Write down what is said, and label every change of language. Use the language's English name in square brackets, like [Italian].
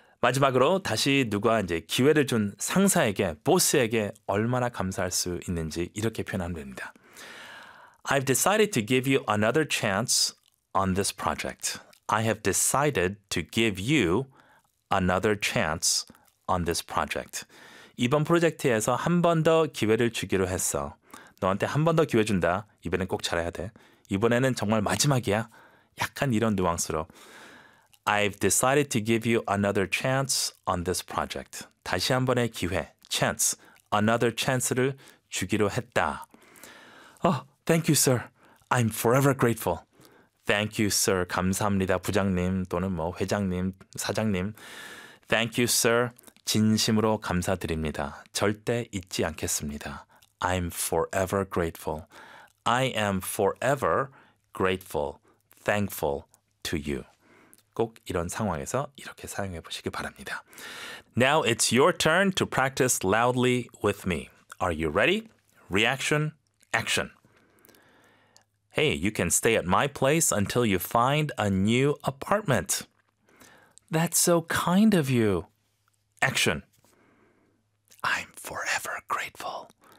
[Korean] 마지막으로 다시 누가 이제 기회를 준 상사에게, 보스에게 얼마나 감사할 수 있는지 이렇게 표현하면 됩니다. [English] I've decided to give you another chance on this project. I have decided to give you another chance on this project. [Korean] 이번 프로젝트에서 한번더 기회를 주기로 했어. 너한테 한번더 기회 준다. 이번엔 꼭 잘해야 돼. 이번에는 정말 마지막이야. 약간 이런 뉘앙스로. [English] I've decided to give you another chance on this project. [Korean] 다시 한 번의 기회, [English] chance, another chance [Korean] 를 주기로 했다. [English] Oh, thank you, sir. I'm forever grateful. Thank you, sir. [Korean] 감사합니다, 부장님 또는 뭐 회장님, 사장님. [English] Thank you, sir. [Korean] 진심으로 감사드립니다. 절대 잊지 않겠습니다. [English] I'm forever grateful. I am forever grateful, thankful to you. [Korean] 꼭 이런 상황에서 이렇게 사용해 보시기 바랍니다. [English] Now it's your turn to practice loudly with me. Are you ready? Reaction, action. Hey, you can stay at my place until you find a new apartment. That's so kind of you. Action. I'm forever grateful.